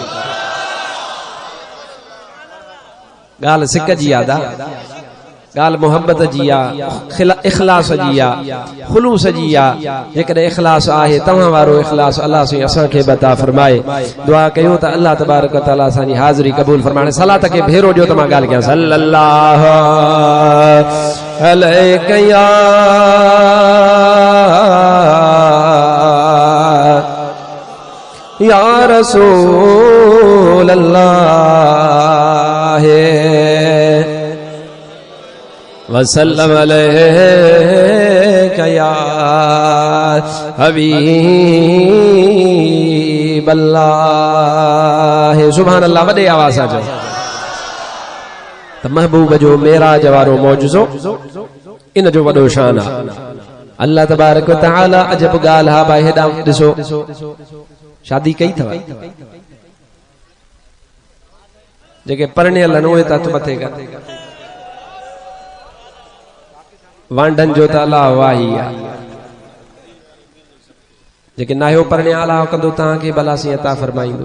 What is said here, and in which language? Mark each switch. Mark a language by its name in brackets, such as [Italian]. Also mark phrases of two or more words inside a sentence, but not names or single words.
[Sindhi] ॻाल्हि सिक जी आहे, ॻाल्हि मोहब्बत जी आहे, इख़लास जी आहे, ख़ुलूस जी आहे। जेकॾहिं इख़लास आहे तव्हां वारो इख़लास अलाह साईं असांखे बि अता फरमाए। दुआ कयो त [Arabic] الله تبارك وتعالى [Sindhi] असांजी हाज़िरी क़बूल फरमाए। सलात खे भेरो ॾियो त मां ॻाल्हि कयां। [Arabic] صلى الله عليه يا رسول الله وسلم عليك يا حبيب الله. سبحان الله. [Sindhi] वॾे आवाज़ सां चओ त महबूब जो मेराज वारो मौजज़ो इन जो वॾो शान आहे। [Arabic] الله تبارك وتعالى [Sindhi] अजब ॻाल्हि हा भाई। हेॾां ॾिसो शादी कई अथव, जेके परणियल आहिनि उहे त हथ मथे कर। वांडनि जो त अलाह वाही आहे। जेके नाहियो परणिया अलाह कंदो तव्हांखे भला सी अता फरमाईंदो।